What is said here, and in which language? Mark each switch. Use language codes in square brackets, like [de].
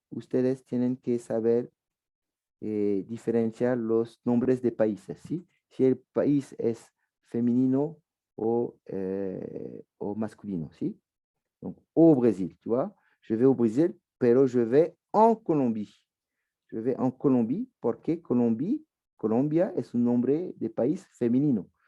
[es] ustedes tienen que saber diferenciar los nombres de países, ¿sí? Si el país es femenino o masculino, ¿sí? [fr] Donc, au Brésil, tu vois, je vais au Brésil, pero je vais en Colombie. Je vais en Colombie [es] porque Colombia es un nombre de país femenino.